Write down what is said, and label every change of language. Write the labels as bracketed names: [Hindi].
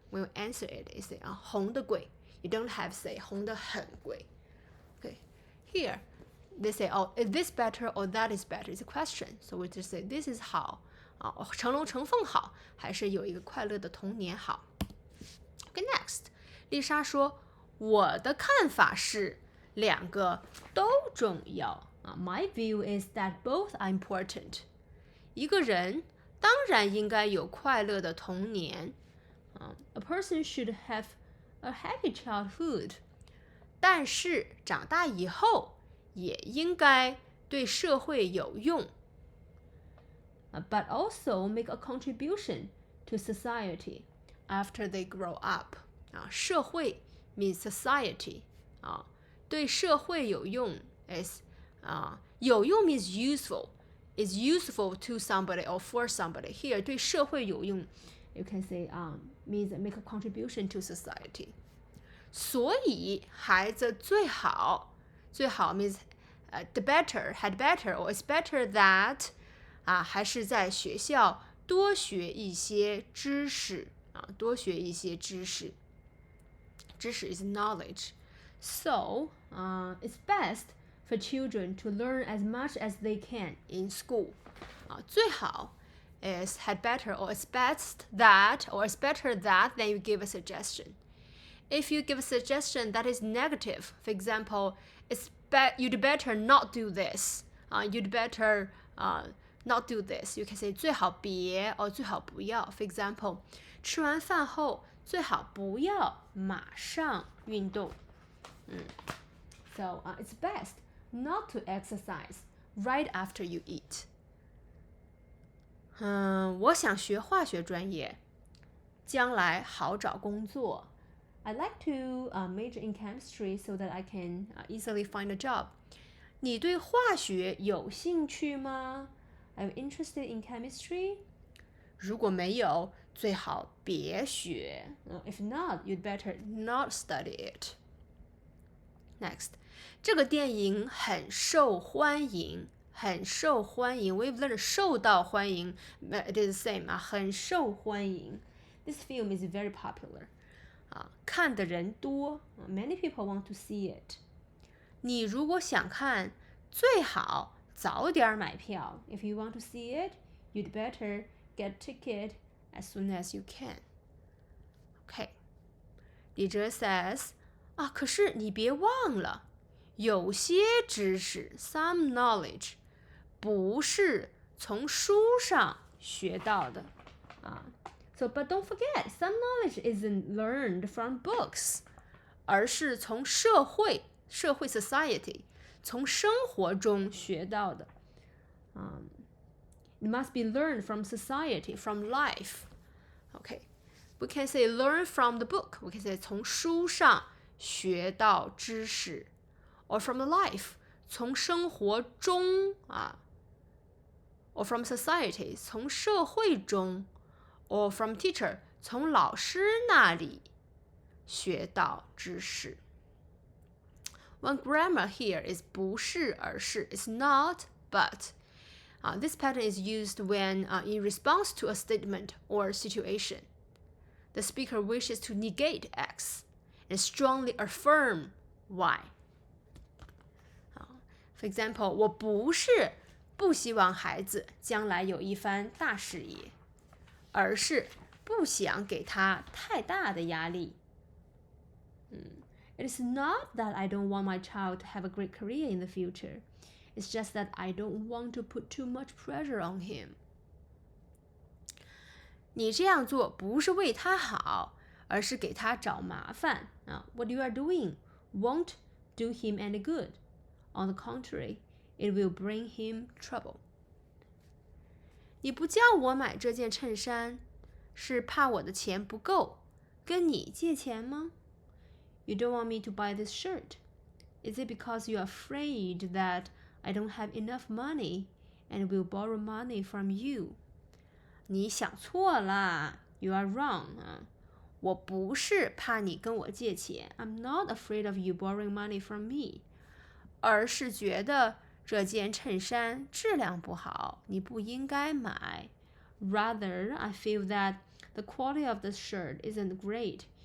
[English] When you answer it, you say [Chinese] 红的贵。 [English] You don't have to say [Chinese] 红的很贵。 [English] Okay, here they say, is this better or that is better? It's a question, so we just say this is [Chinese] 好成龙成凤好，还是有一个快乐的童年好。 [English] Okay, next, [Chinese] 丽莎说，我的看法是两个都重要。 [English] My view is that both are important. [Chinese] 一个人当然应该有快乐的童年。 [English] A person should have a happy childhood. [Chinese] 但是长大以后也应该对社会有用。 [English] But also make a contribution to society after they grow up. [Chinese] 社会 [English] means society. [Chinese] 对社会有用 [English] is 有用 means useful. Is useful to somebody or for somebody. Here [Chinese] 对社会有用 [English] you can say means make a contribution to society. [Chinese] 所以孩子最好 [English] means the better, had better, or it's better that [Chinese] 还是在学校多学一些知识多学一些知识。 [English] 知识 is knowledge. So, it's best for children to learn as much as they can in school. [Chinese] 最好 [English] is had better, or it's best that, or it's better that, then you give a suggestion. If you give a suggestion that is negative, for example, you'd better not do this. You'd better not do this. You can say [Chinese] 最好别 [English] or [Chinese] 最好不要。 [English] For example, [Chinese] 吃完饭后最好不要马上运动。 [English] So it's best not to exercise right after you eat. [Chinese] 我想学化学专业，将来好找工作。 [English] I'd like to major in chemistry so that I can easily find a job. [Chinese] 你对化学有兴趣吗？ [English] Are you interested in chemistry? [Chinese] 如果没有，最好别学。 [English] If not, you'd better not study it. Next, [Chinese] 这个电影很受欢迎，很受欢迎。 [English] We've learned [Chinese] 受到欢迎 [English] it is the same [Chinese] 很受欢迎。 [English] This film is very popular. [Chinese] 看的人多 [English] many people want to see it. [Chinese] 你如果想看，最好早点买票。 [English] If you want to see it, you'd better get ticket as soon as you can. Okay. [Chinese] 李哲 says, 可是你别忘了，有些知识 [English] some knowledge [Chinese] 不是从书上学到的。 [English] So, but don't forget, some knowledge isn't learned from books, [Chinese] 而是从社会 [English] society, [Chinese] 从生活中学到的。 [English] It must be learned from society, from life. Okay, we can say learn from the book. We can say [Chinese] 从书上学到知识 [English] or from life, [Chinese] 从生活中 [English] or from society, [Chinese] 从社会中 [English] or from teacher, [Chinese] 从老师那里学到知识。 [English] One grammar here is [Chinese] 不是而是 [English] it's not but. This pattern is used when in response to a statement or situation. The speaker wishes to negate X and strongly affirm Y. For example, [Chinese] 我不是不希望孩子将来有一番大事业，而是不想给他太大的压力。 [English] It is not that I don't want my child to have a great career in the future. It's just that I don't want to put too much pressure on him. [Chinese] 你这样做不是为他好，而是给他找麻烦。 [English] What you are doing won't do him any good. On the contrary, it will bring him trouble. [Chinese] 你不叫我买这件衬衫，是怕我的钱不够，跟你借钱吗？ [English] You don't want me to buy this shirt. Is it because you're afraid that I don't have enough money and will borrow money from you? [Chinese] 你想错了 [English] You are wrong. [Chinese] 我不是怕你跟我借钱 [English] I'm not afraid of you borrowing money from me. [Chinese] 而是觉得这件衬衫质量不好，你不应该买。 [English] Rather, I feel that the quality of the shirt isn't great.